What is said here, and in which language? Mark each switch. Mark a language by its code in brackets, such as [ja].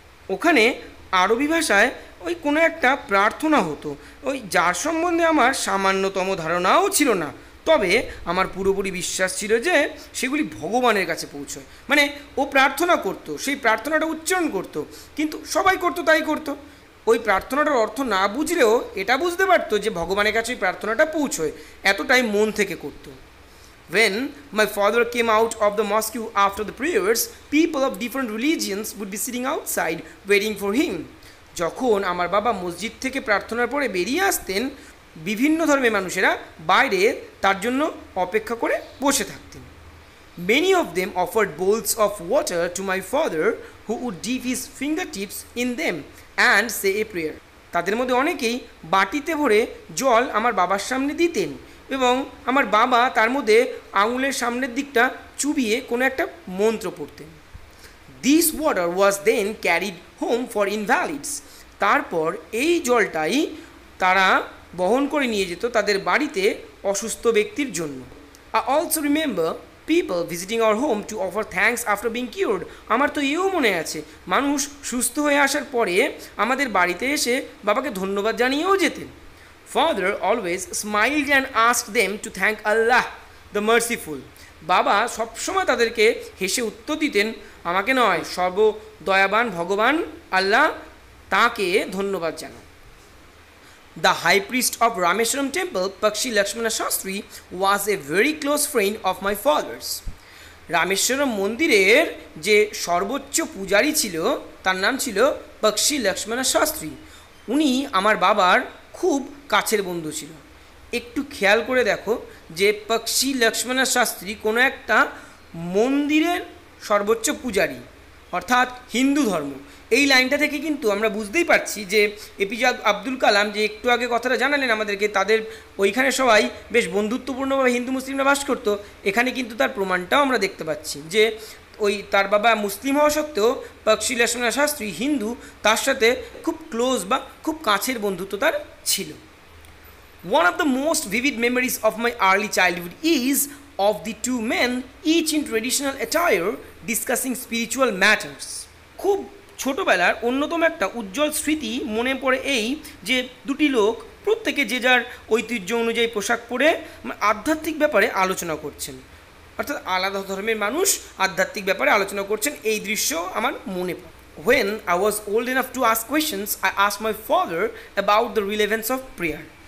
[bn] ওখানে আরবি ভাষায় ওই কোনো একটা প্রার্থনা হতো, ওই যার সম্বন্ধে আমার সামান্যতম ধারণাও ছিল না, তবে আমার পুরোপুরি বিশ্বাস ছিল যে সেগুলি ভগবানের কাছে পৌঁছয়। মানে ও প্রার্থনা করতো, সেই প্রার্থনাটা উচ্চারণ করতো, কিন্তু সবাই করতো তাই করতো। ওই প্রার্থনাটার অর্থ না বুঝলেও এটা বুঝতে পারতো যে ভগবানের কাছে ওই প্রার্থনাটা পৌঁছয়, এতটাই মন থেকে করতো। [en] When my father came out of the mosque after the prayers, people of different religions would be sitting outside waiting for him. [bn] যখন আমার বাবা মসজিদ থেকে প্রার্থনার পরে বেরিয়ে আসতেন, বিভিন্ন ধর্মের মানুষেরা বাইরে তার জন্য অপেক্ষা করে বসে থাকতেন। [en] Many of them offered bowls of water to my father, who would dip his fingertips in them and say a prayer. [bn] তাদের মধ্যে অনেকেই বাটিতে ভরে জল আমার বাবার সামনে দিতেন এবং আমার বাবা তার মধ্যে আঙুলের সামনের দিকটা চুবিয়ে কোনো একটা মন্ত্র পড়তেন। [en] This water was then carried home for invalids. [bn] তারপর এই জলটাই তারা বহন করে নিয়ে যেত তাদের বাড়িতে অসুস্থ ব্যক্তির জন্য। [en] I also remember people visiting our home to offer thanks after being cured. [bn] আমার তো এও মনে আছে মানুষ সুস্থ হয়ে আসার পরে আমাদের বাড়িতে এসে বাবাকে ধন্যবাদ জানিয়েও যেতেন। [en] Father always smiled and asked them to thank Allah, the merciful. [bn] বাবা সবসময় তাদেরকে হেসে উত্তর দিতেন, আমাকে নয়, সর্বদয়াবান ভগবান আল্লাহ, তাকে ধন্যবাদ জানাও। [en] The high priest of Rameswaram temple, Pakshi Lakshmana Shastri, was a very close friend of my father's. [bn] Rameswaram মন্দিরের যে সর্বোচ্চ পূজারী ছিল তার নাম ছিল পক্ষী লক্ষ্মণ শাস্ত্রী। উনি আমার বাবার খুব কাছের বন্ধু ছিল। একটু খেয়াল করে দেখো যে পক্ষী লক্ষ্মণ শাস্ত্রী কোনো একটা মন্দিরের সর্বোচ্চ পূজারী, অর্থাৎ হিন্দু ধর্ম। এই লাইনটা থেকে কিন্তু আমরা বুঝতেই পারছি যে এপিজে আব্দুল কালাম যে একটু আগে কথাটা জানালেন আমাদেরকে, তাদের ওইখানে সবাই বেশ বন্ধুত্বপূর্ণভাবে হিন্দু মুসলিমরা বাস করতো। এখানে কিন্তু তার প্রমাণটাও আমরা দেখতে পাচ্ছি যে ওই তার বাবা মুসলিম হওয়া সত্ত্বেও পক্ষী লক্ষ্মণ শাস্ত্রী হিন্দু, তার সাথে খুব ক্লোজ বা খুব কাছের বন্ধুত্ব তার ছিল। [en] One of the most vivid memories of my early childhood is of the two men, each in traditional attire, discussing spiritual matters. [bn] খুব ছোটোবেলার অন্যতম একটা উজ্জ্বল স্মৃতি মনে পড়ে এই যে দুটি লোক প্রত্যেকে যে যার ঐতিহ্য অনুযায়ী পোশাক পরে আধ্যাত্মিক ব্যাপারে আলোচনা করছেন, অর্থাৎ আলাদা ধর্মের মানুষ আধ্যাত্মিক ব্যাপারে আলোচনা করছেন। এই দৃশ্য আমার মনে পড়ে। [en] When I was old enough to ask questions, I asked my father about the relevance of prayer.